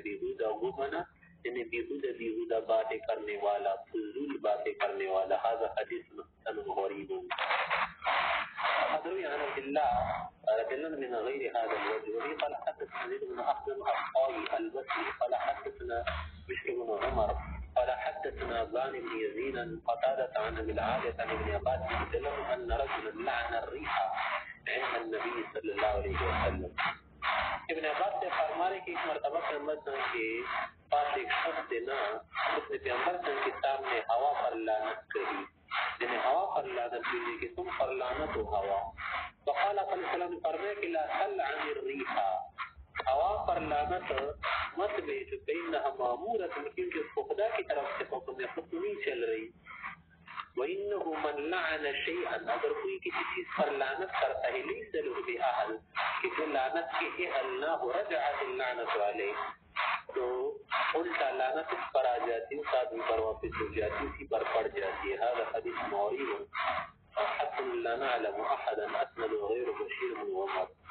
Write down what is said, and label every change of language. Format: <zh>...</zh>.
<ur>بیہودہ گو بنا یعنی بیہودہ باتیں کرنے والا، فضول باتیں کرنے والا.</ur> <ar>هذا حدیث حسن غریب. ادروی عن عبد الله رضي الله من غير هذا الوجه. وبه قال حدثنا زيد بن أخزم الطائي البصري قال حدثنا بشر بن عمر قال حدثنا ابان بن يزيد قتادة عن ابي العالية عن ابن عباس رضي الله عنه ان رجلا لعن الريح عند النبي صلى الله عليه وسلم.</ar> <ur>ابن عباس سے فرمانے کی ایک مرتبہ پیغمبر کے پاس ایک شخص نا، اس نے پیغمبر کے سامنے ہوا پر لعنت کہی، یعنی ہوا پر لعنت کہی کہ تم پر لعنت ہو ہوا. فقال صلی اللہ علیہ وسلم نے فرمایا کہ</ur> <ar>لا تلعن الريح،</ar> <ur>ہوا پر لعنت مت بھیجو،</ur> <ar>فإنها مأمورة،</ar> <ur>کیونکہ خدا کی طرف سے حکم خصوصی چل رہی.</ur> <ar>وإنه من لعن شيئا،</ar> <ur>اگر کوئی کسی چیز پر لعنت کرتا ہے،</ur> <ar>ليس له بأهل،</ar> <ur>کہ جو لعنت کے اہل نہ ہو،</ur> <ar>رجعت اللعنت علیہ،</ar> <ur>تو الٹا لعنت اس پر آ جاتی ہے، اس آدمی پر واپس ہو جاتی، اسی پر پڑ جاتی ہے.</ur> <ar>هذا حدیث معریب حتى لا نعلم احدا اسند غير بشير بن عمر.</ar>